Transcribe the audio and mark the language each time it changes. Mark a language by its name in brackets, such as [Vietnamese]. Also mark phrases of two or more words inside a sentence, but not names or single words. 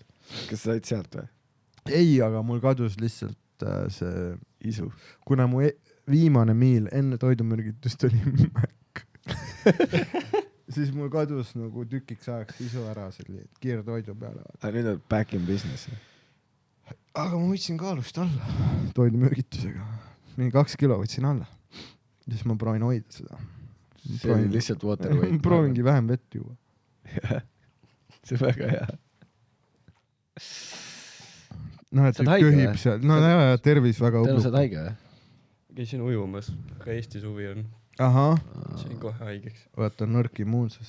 [Estonian] Kas sa said sealt või? Ei, aga mul kadus lihtsalt see isu. Kuna mu viimane miil enne toidumürgitust oli Mac. Siis mul kadus nagu tükiks ajaks isu ära selle kiirtoidu peale. Aga nüüd on [English] back in business. [Estonian] Aga ma võtsin kaalust alla toidumürgitusega. Mingi 2 kilo võtsin alla. Siis ma proovin hoida seda. See oli lihtsalt [English] water weight. [Estonian] Proovingi vähem vett juua. See on väga hea. Et köhib seal. Ja tervis väga õblub. Tõnu, saad haige või? Käisin ujumas, ka Eesti suvi on. Ahah. Sain kohe haigeks. Vaata, nõrk immuunsus.